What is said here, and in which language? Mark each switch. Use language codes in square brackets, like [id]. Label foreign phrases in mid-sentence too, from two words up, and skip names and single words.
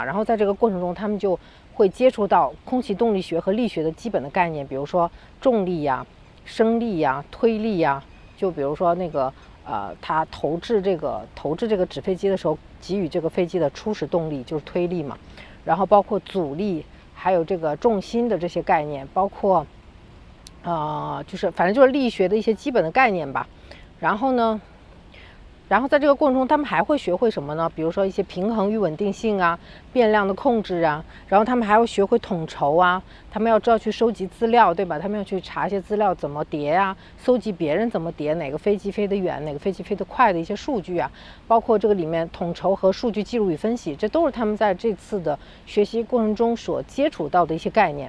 [zh] 然後在這個過程中，他們就會接觸到空氣動力學和力學的基本的概念，比如說重力呀、升力呀、推力呀。就比如說那個它投掷這個紙飛機的時候，給予這個飛機的初始動力就是推力嘛。然後包括阻力，還有這個重心的這些概念，包括就是反正就是力學的一些基本的概念吧。然后在這個過程中，他們還會學會什麼呢？比如說一些平衡與穩定性啊，變量的控制啊。然後他們還要學會統籌啊，他們要知道去收集資料，對吧？他們要去查一些資料怎麼疊啊，搜集別人怎麼疊，哪個飛機飛得遠，哪個飛機飛得快的一些數據啊，包括這個裡面統籌和數據記錄與分析，這都是他們在這次的學習過程中所接觸到的一些概念。